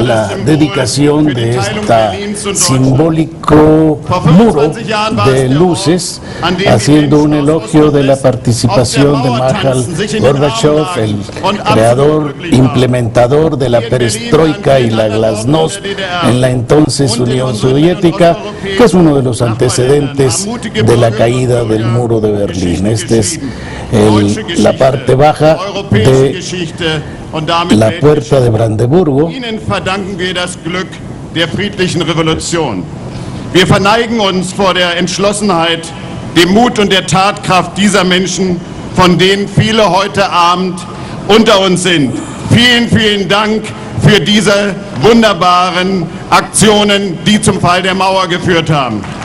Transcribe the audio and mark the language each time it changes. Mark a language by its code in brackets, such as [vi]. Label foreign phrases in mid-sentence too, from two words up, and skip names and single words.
[es] la dedicación de este simbólico muro de luces, haciendo un elogio de la participación de Mikhail Gorbachev, el creador, implementador de la perestroika y la glasnost en la entonces Unión Soviética, que es uno de los antecedentes de la caída del muro de Berlín. Este es la parte baja de la puerta de Brandeburgo. [de] Ihnen verdanken wir das Glück der friedlichen Revolution. Wir verneigen uns vor der Entschlossenheit, dem Mut und der Tatkraft dieser Menschen, von denen viele heute Abend unter uns sind. Vielen, vielen Dank für diese wunderbaren Aktionen, die zum Fall der Mauer geführt haben.